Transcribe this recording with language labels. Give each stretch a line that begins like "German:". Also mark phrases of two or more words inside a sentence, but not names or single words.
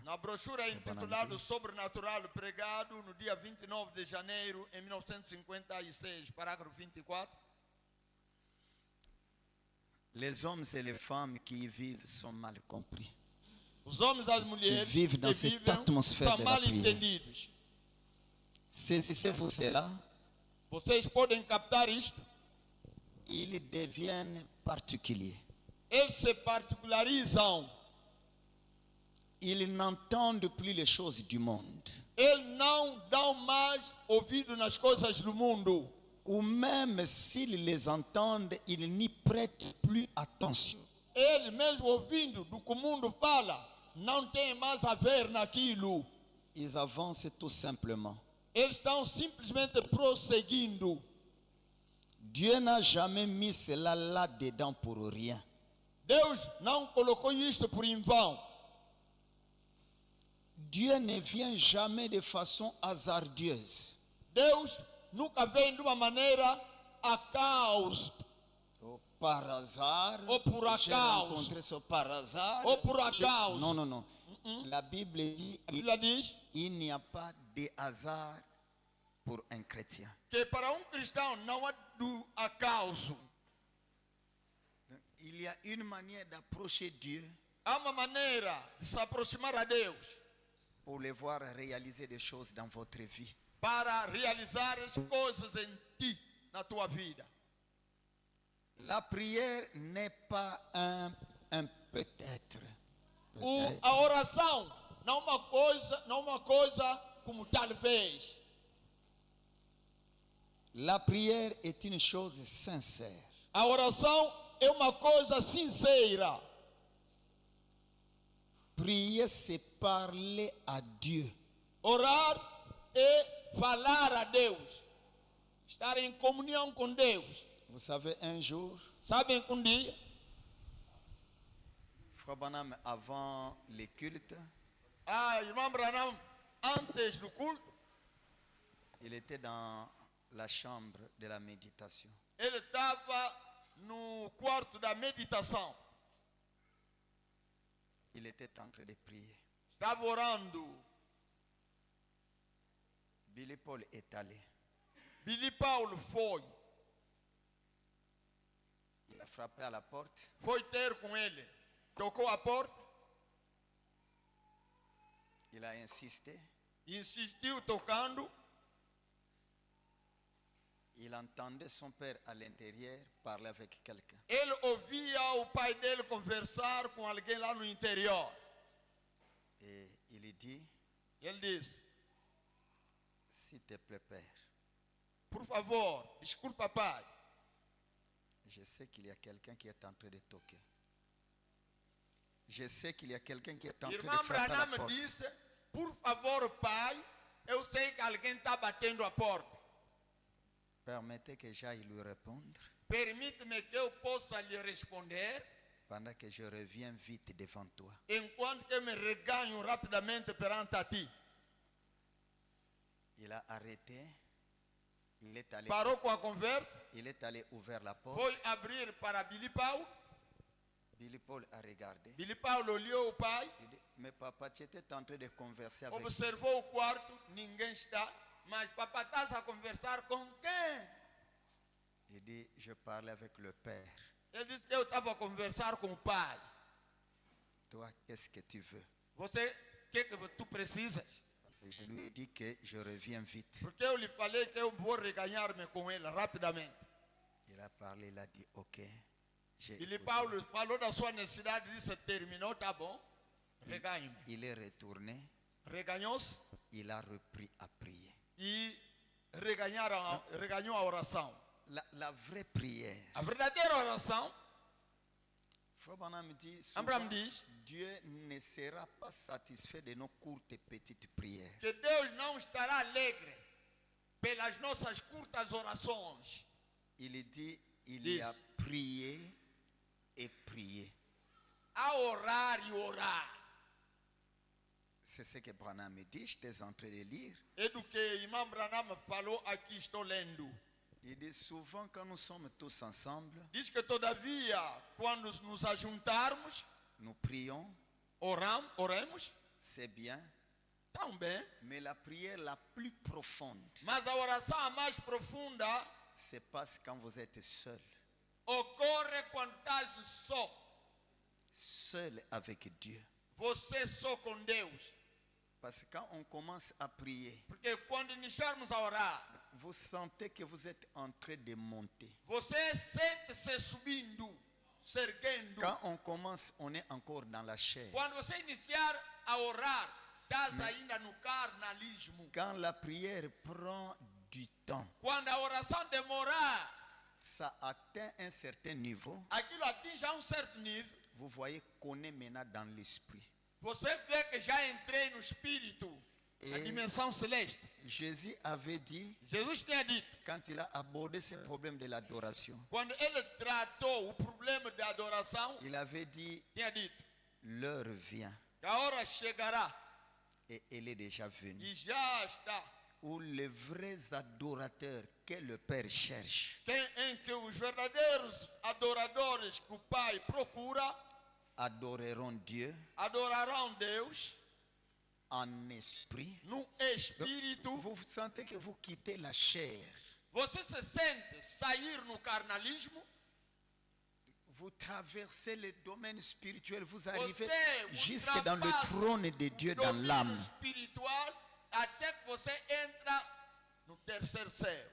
Portuguese: Na brochura intitulada Sobrenatural, pregado no dia 29 de janeiro em 1956, parágrafo 24.
French: les hommes et les femmes qui y vivent sont mal compris.
Portuguese: Os homens e as mulheres Que vivem
French: dans cette atmosphère
Portuguese: são
French: de la
Portuguese: mal
French: prière.
Portuguese: entendidos.
French: Saisissez-vous cela,
Portuguese: Vocês podem captar isto?
French: ils deviennent particuliers.
Portuguese: Eles se particularizam.
French: Ils n'entendent plus les choses du monde.
Portuguese: Eles não dão mais ouvido nas coisas do mundo.
French: Ou même s'ils les entendent, ils n'y prêtent plus attention.
Portuguese: Eles, mesmo ouvindo do que o mundo fala, não têm mais a ver naquilo.
French: Ils avancent tout simplement.
Portuguese: Eles estão simplesmente prosseguindo.
French: Dieu n'a jamais mis cela là-dedans pour rien.
Portuguese: Deus não colocou isto por em vão.
French: Dieu ne vient jamais de façon hasardeuse.
Portuguese: Deus nunca vem de uma maneira acaso,
French: Par hasard.
Portuguese: Ou por
French: J'ai
Portuguese: acaso.
French: rencontré ça par hasard.
Portuguese: ou por acaso.
French: Non, non, non. La Bible dit
Portuguese: A Bíblia diz
French: il n'y a pas de hasard pour un chrétien.
Portuguese: que para um cristão não há do acaso.
French: Il y a une manière d'approcher Dieu
Portuguese: Há uma maneira de se aproximar a Deus
French: pour le voir réaliser des choses dans votre vie.
Portuguese: para realizar as coisas em ti, na tua vida.
French: La prière n'est pas un peut-être.
Portuguese: A oração não uma coisa como talvez.
French: La prière est une chose sincère.
Portuguese: A oração é uma coisa sincera.
French: Prier, c'est parler à Dieu.
Portuguese: Orar é falar a Deus. Estar em comunhão com Deus.
French: Vous savez, un jour,
Portuguese: Sabem que um dia,
French: Frère Branham, avant les cultes,
Portuguese: a irmã Branham, antes do culto,
French: il était dans la chambre de la méditation.
Portuguese: ele estava no quarto da meditação.
French: Il était en train de prier.
Portuguese: Estava orando.
French: Billy Paul est allé.
Portuguese: Billy Paulo foi
French: Il a frappé à la porte.
Portuguese: ter com ele. Tocou a porta,
French: Il a insisté.
Portuguese: insistiu tocando.
French: Il entendait son père à l'intérieur parler avec quelqu'un.
Portuguese: Ele ouvia o pai dele conversar com alguém lá no interior.
French: Et il dit,
Portuguese: Ele disse:
French: s'il te plaît, père,
Portuguese: por favor, desculpa, pai.
French: je sais qu'il y a quelqu'un qui est en train de toquer. Je sais qu'il y a quelqu'un qui est en train de
Portuguese: Irmã
French: frapper à la
Portuguese: Branham
French: porte.
Portuguese: disse: por favor, pai, eu sei que alguém está batendo a porta.
French: Permettez que j'aille lui répondre
Portuguese: Permite-me que eu possa lhe responder,
French: pendant que je reviens vite devant toi.
Portuguese: enquanto que eu me reganho rapidamente perante a ti.
French: Il a arrêté. Il est allé,
Portuguese: Parou com a conversa,
French: il est allé ouvrir la porte.
Portuguese: foi abrir para Billy Paulo.
French: Billy Paul a regardé.
Portuguese: Billy Paulo olhou o pai,
French: Il dit, mais papa, tu étais en train de converser avec qui?
Portuguese: observou o quarto, ninguém está. Mas papai está a conversar com quem?
French: Il dit, je parlais avec le père.
Portuguese: Ele disse que eu estava a conversar com o pai.
French: Toi, qu'est-ce que tu veux?
Portuguese: Você, o que tu precisas?
French: Et je lui ai dit que je reviens vite.
Portuguese: Porque eu lhe falei que eu vou reganhar-me com ele rapidamente.
French: Il a parlé, il a dit, ok. J'ai
Portuguese: Billy
French: écouté.
Portuguese: Paulo falou da sua necessidade, disse: terminou, tá bom. Reganhe-me.
French: Il est retourné,
Portuguese: Reganhou-se
French: il a repris à prier.
Portuguese: e reganhou a oração.
French: La vraie prière.
Portuguese: A verdadeira oração,
French: Frère Branham dit souvent,
Portuguese: Abraham diz
French: Dieu ne sera pas satisfait de nos courtes et petites prières.
Portuguese: que Deus não estará alegre pelas nossas curtas orações.
French: Il dit, il
Portuguese: Diz.
French: y a prié et prié.
Portuguese: A orar e orar.
French: C'est ce que Branham me dit, j'étais en train de lire.
Portuguese: É do que irmão Branham falou aqui, estou lendo.
French: Il dit souvent quand nous sommes tous ensemble,
Portuguese: Diz que todavia, quando nos ajuntarmos,
French: nous prions,
Portuguese: oremos,
French: c'est bien,
Portuguese: também.
French: mais la prière la plus profonde
Portuguese: Mas a oração a mais profunda
French: se passe quand vous êtes seul,
Portuguese: ocorre quando estás só.
French: seul avec Dieu.
Portuguese: Você só com Deus.
French: Parce que quand on commence à prier,
Portuguese: Porque quando iniciarmos a orar,
French: vous sentez que vous êtes en train de monter.
Portuguese: você sente-se subindo, se erguendo.
French: Quand on commence, on est encore dans la chair.
Portuguese: Quando você iniciar a orar, estás ainda no carnalismo.
French: Quand la prière prend du temps,
Portuguese: Quando a oração demorar,
French: ça atteint un certain niveau.
Portuguese: aquilo atinge a certo nível.
French: Vous voyez qu'on est maintenant dans l'esprit.
Portuguese: Você vê que já entrei no espírito, na E- dimensão celeste.
French: Jésus avait dit,
Portuguese: Jesus tinha dito,
French: quand il a abordé ce problème de l'adoration,
Portuguese: quando ele tratou o problema da adoração,
French: il avait dit,
Portuguese: tinha dito,
French: l'heure vient,
Portuguese: a hora chegará
French: et elle est déjà venue,
Portuguese: e já está,
French: où les vrais adorateurs que le Père cherche
Portuguese: em que os verdadeiros adoradores que o Pai procura
French: adoreront Dieu
Portuguese: adorarão Deus
French: en esprit.
Portuguese: no espírito.
French: Vous sentez que vous quittez la chair.
Portuguese: Você se sente sair no carnalismo,
French: Vous traversez le domaine spirituel, vous arrivez
Portuguese: você
French: jusque dans le
Portuguese: ultrapassa
French: trône de Dieu
Portuguese: o
French: dans
Portuguese: domínio
French: l'âme.
Portuguese: espiritual até que você entra no terceiro céu.